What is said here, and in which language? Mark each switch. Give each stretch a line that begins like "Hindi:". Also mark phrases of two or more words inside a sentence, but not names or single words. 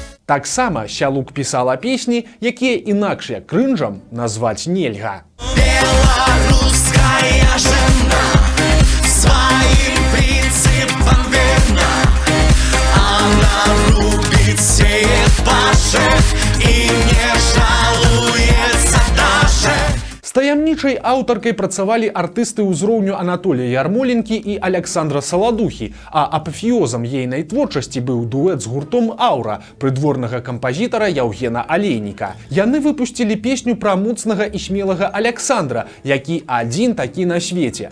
Belarusian: Таксама Сялук пісала песні, якія інакш як крынжам назваць нельга.
Russian: Белорусская жена своим принципам верна. Она рубит, сеет, пашет и не жалуется даже.
Belarusian: З таямнічай аўтаркай працавалі артысты ўзроўню Анатолія Ярмоленкі і Александра Саладухі, а апафеозам ейнай творчасці быў дуэт з гуртом «Аура» прыдворнага кампазітара Яўгена Алейніка. Яны выпусцілі песню пра моцнага і смелага Александра, які адзін такі на свеце.